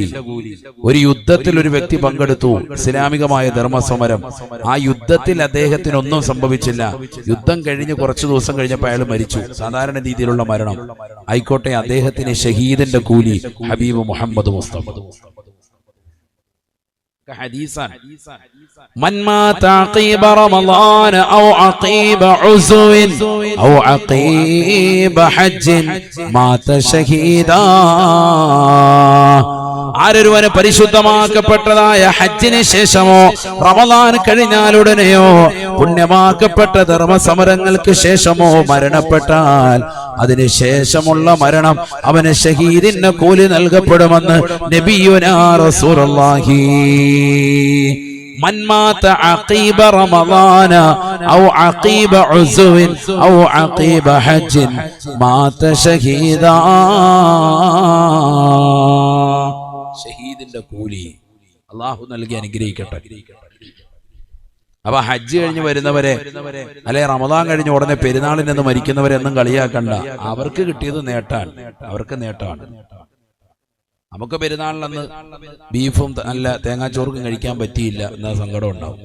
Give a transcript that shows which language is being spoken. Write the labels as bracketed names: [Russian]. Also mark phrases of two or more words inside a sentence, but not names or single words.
[Malayalam] ഒരു യുദ്ധത്തിൽ ഒരു വ്യക്തി പങ്കെടുത്തു, ഇസ്ലാമികമായ ധർമ്മസമരം. ആ യുദ്ധത്തിൽ അദ്ദേഹത്തിനൊന്നും സംഭവിച്ചില്ല. യുദ്ധം കഴിഞ്ഞ് കുറച്ചു ദിവസം കഴിഞ്ഞപ്പോൾ അയാൾ മരിച്ചു. സാധാരണ രീതിയിലുള്ള മരണം ആയിക്കോട്ടെ, അദ്ദേഹത്തിന് ഷഹീദിന്റെ കൂലി ഹബീബ് മുഹമ്മദ് മുസ്തഫ. [Arabic] حديثا من مات عقيب رمضان أو عقيب عزو أو عقيب حج مات شهيدا. [Malayalam] ആരൊരുവന് പരിശുദ്ധമാക്കപ്പെട്ടതായ ഹജ്ജിന് ശേഷമോ റമദാൻ കഴിഞ്ഞാലുടനെയോ പുണ്യമാക്കപ്പെട്ട ധർമ്മസമരങ്ങൾക്ക് ശേഷമോ മരണപ്പെട്ടാൽ അതിനുശേഷമുള്ള മരണം അവന് ഷഹീദിന്റെ കൂലി നൽകപ്പെടുമെന്ന് [Arabic] نبينا رسول الله. من مات عقيب رمضان أو عقيب عزو أو عقيب حج مات شهيدا. [Malayalam] ഷഹീദിന്റെ കൂലി അള്ളാഹു നൽകി അനുഗ്രഹിക്കട്ടെ. അപ്പൊ ഹജ്ജ് കഴിഞ്ഞ് വരുന്നവരെ, അല്ലെ റമദാൻ കഴിഞ്ഞ് ഉടനെ പെരുന്നാളിൽ നിന്ന് മരിക്കുന്നവരെ ഒന്നും കളിയാക്കണ്ട. അവർക്ക് കിട്ടിയത് നേട്ടാണ്, അവർക്ക് നേട്ടമാണ്. നമുക്ക് പെരുന്നാളിലന്ന് ബീഫും നല്ല തേങ്ങാച്ചോറും കഴിക്കാൻ പറ്റിയില്ല എന്ന സങ്കടം ഉണ്ടാവും.